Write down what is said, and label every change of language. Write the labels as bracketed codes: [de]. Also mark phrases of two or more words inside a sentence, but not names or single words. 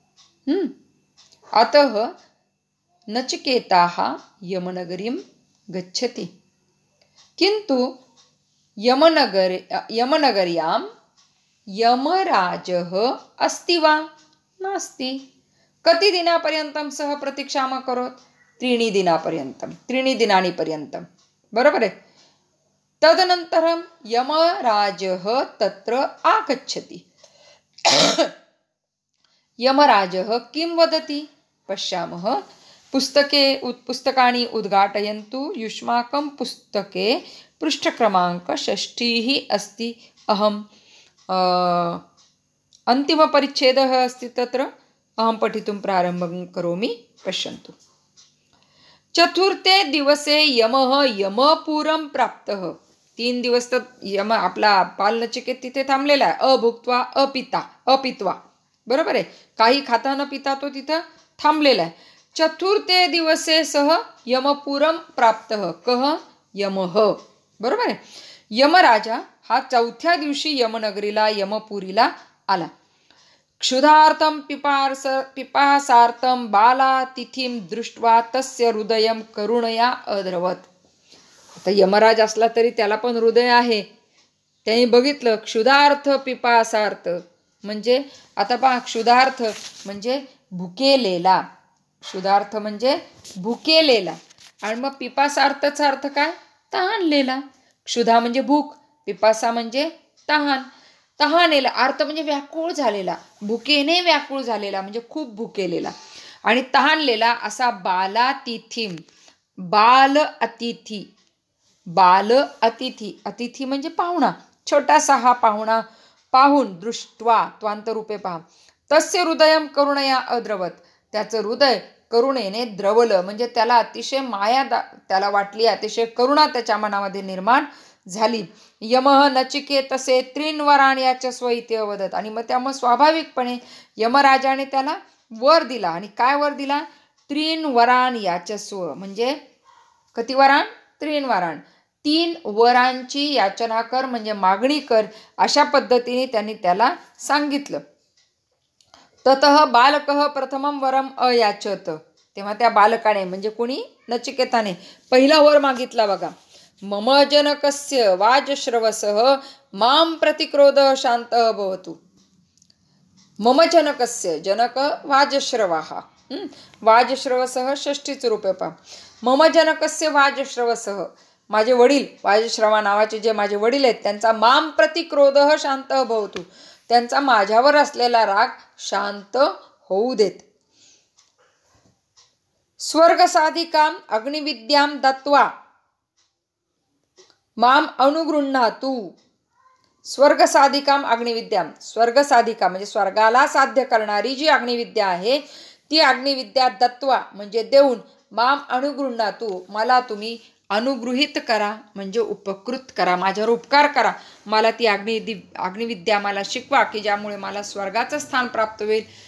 [sa] अतः नचिकेताः यमनगरीं गच्छति। किन्तु यमनगर्यां यमराजः अस्ति वा? नास्ति। कति दिनापर्यन्तं सः प्रतीक्षाम् अकरोत्? 3 दिनानि पर्यन्तं। [mr] बरोबर आहे? [sa] तदनन्तरं यमराजः तत्र आगच्छति। यमराजः किं वदति? पश्यामः। पुस्तकानि उद्घाटयन्तु। युष्माकं पुस्तके पृष्ठक्रमाङ्क 6 अस्ति। अहम् अन्तिमपरिच्छेदः अस्ति तत्र। अहं पठितुं प्रारम्भं करोमि। पश्यन्तु। 4 दिवसे यमः यमपुरं प्राप्तः। [mr] 3 दिवस तर यम आपला बालनचिकेत तिथे थांबलेला आहे. [sa] अभुक्त्वा अपित्वा. [mr] बरोबर आहे? काही खाता न पिता तो तिथं थांबलेला आहे. [sa] 4 दिवसे सह यमपुरं प्राप्तः. कः? यमः. [mr] बरोबर आहे? यमराजा हा 4थ्या दिवशी यमनगरीला यमपुरीला आला. [sa] क्षुधार्थं पिपासार्थं बालातिथिं दृष्ट्वा तस्य हृदयं करुणया अद्रवत्. [mr] आता यमराज असला तरी त्याला पण हृदय आहे. त्याने बघितलं [sa] क्षुधार्थ पिपासार्थ [mr] म्हणजे आता पहा, क्षुधार्थ म्हणजे भुकेलेला. क्षुधार्थ म्हणजे भुकेलेला. आणि मग पिपासार्थचा अर्थ काय? तहानलेला. क्षुधा म्हणजे भूक, पिपासा म्हणजे तहान. तहानेला अर्थ म्हणजे व्याकुळ झालेला. भुकेने व्याकुळ झालेला म्हणजे खूप भुकेलेला. आणि तहानलेला असा बाल अतिथी. अतिथी म्हणजे पाहुणा. छोटासा हा पाहुणा पाहून [sa] दृष्ट्वा त्वांतरूपे [mr] पहा. [sa] तस्य हृदयं करुणया अद्रवत. [mr] त्याचं हृदय करुणेने द्रवलं म्हणजे त्याला अतिशय माया त्याला वाटली. अतिशय करुणा त्याच्या मनामध्ये निर्माण झाली. [sa] यमः नचिकेतसे 3 वरान् याचस्व इति अवदत्. [mr] आणि मग त्यामुळे स्वाभाविकपणे यमराजाने त्याला वर दिला. आणि काय वर दिला? 3 [sa] वरान् याचस्व [mr] म्हणजे किती वरान? 3 वरान. 3 वरांची याचना कर म्हणजे मागणी कर. अशा पद्धतीने त्यांनी त्याला सांगितलं. [sa] ततः बालकः प्रथमं वरम अयाचत. [mr] तेव्हा त्या बालकाने म्हणजे कोणी? नचिकेताने पहिला वर मागितला बघा. [sa] मम जनकस्य वाजश्रवसः मां प्रतिक्रोधः शान्तः भवतु. मम जनकस्य जनक वाजश्रवः. [mr] वाजश्रवसः षष्ठीचं रूप पहा. [sa] मम जनकस्य वाजश्रवसः [mr] माझे वडील वाजश्रवा नावाचे जे माझे वडील आहेत त्यांचा [sa] मां प्रतिक्रोधः शान्तः भवतु. [mr] त्यांचा माझ्यावर असलेला राग शांत होऊ देत. [sa] स्वर्गसाधिकां अग्निविद्यां दत्वा माम अनुगृह्णातु. स्वर्गसाधिकाम अग्निविद्याम. [mr] स्वर्गसाधिका म्हणजे स्वर्गाला साध्य करणारी जी अग्निविद्या आहे ती अग्निविद्या दत्वा म्हणजे देऊन [sa] माम अनुगृह्णातु [mr] मला तुम्ही अनुगृहीत करा म्हणजे उपकृत करा. माझ्यावर उपकार करा. मला ती अग्निविद्या मला शिकवा की ज्यामुळे मला स्वर्गाचं स्थान प्राप्त होईल.